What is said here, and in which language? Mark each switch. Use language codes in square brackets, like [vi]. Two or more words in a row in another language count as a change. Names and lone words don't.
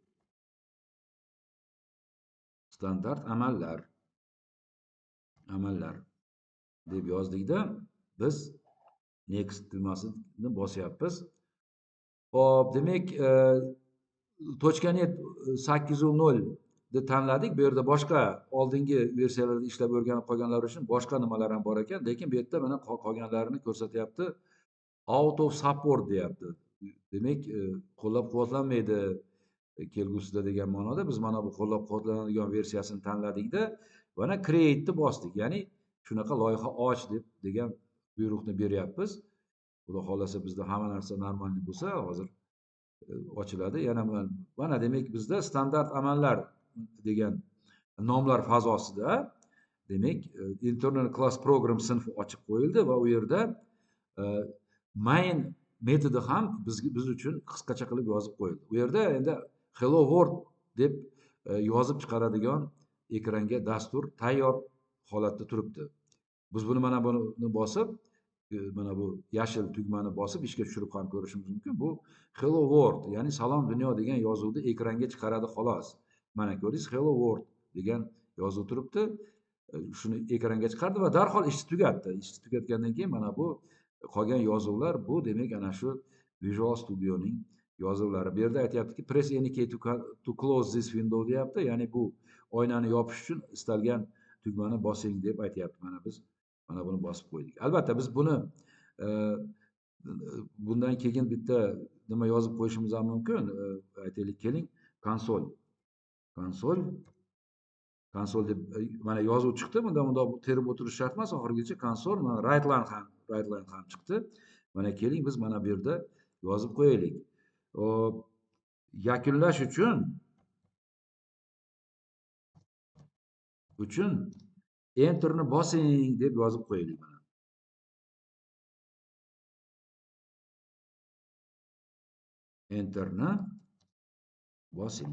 [uz] Standart amallar deb yozdikda biz next tugmasini bosyapmiz. Hop, demak .net 8.0 ni tanladik. Bu yerda boshqa oldingi versiyalarda ishlab o'rganib qolganlar uchun boshqa nimalar ham bor ekan, lekin bu yerda mana qolganlarini ko'rsatyapti. [en] Out of support deyapti. [uz] Demak, qo'llab-quvvatlanmaydi kelgusida degan ma'noda. Biz mana bu qo'llab-quvvatlanadigan versiyasini tanladikda, mana create ni bosdik. Ya'ni shunaqa loyiha och degan buyruqni beryapmiz. Xudo xolasa bizda hamma narsa normal bo'lsa, hozir ochiladi. Yana mana demak bizda standart amallar degan nomlar fazosida demak internal class program sinfi ochib qo'yildi va u yerda main metodi ham biz uchun qisqacha qilib yozib qo'yildi. U yerda endi [en] hello world [uz] deb yozib chiqaradigan ekranga dastur tayyor holatda turibdi. Biz buni mana buni bosib, mana bu yashil tugmani bosib ishga tushirib ham ko'rishimiz mumkin. Bu [en] hello world, [uz] ya'ni salom dunyo degan yozuvni ekranga chiqaradi xolos. Mana ko'rdingiz, [en] hello world [uz] degan yozuv turibdi. Shuni ekranga chiqardi va darhol ishni tugatdi. Ishni tugatgandan keyin mana bu qolgan yozuvlar, bu demak ana shu Visual Studioning yozuvlari. Bu yerda aytayaptiki, [en] press any key to close this window deyapti. [uz] Ya'ni bu oynani yopish uchun istalgan tugmani bosing deb aytayapti. Mana biz mana buni bosib qo'ydik. Albatta biz buni bundan keyin bitta nima yozib qo'yishimiz ham mumkin. Aytaylik, keling, konsol deb mana yozuv chiqdi. Bunda terib o'tirish shart emas, oxirigacha konsol, mana [en] right line [uz] ham chiqdi. Mana keling biz mana bu yerda yozib qo'yaylik. Yakunlash uchun enter ni bosing deb yozib qo'yaylik mana. Enter ni bosing.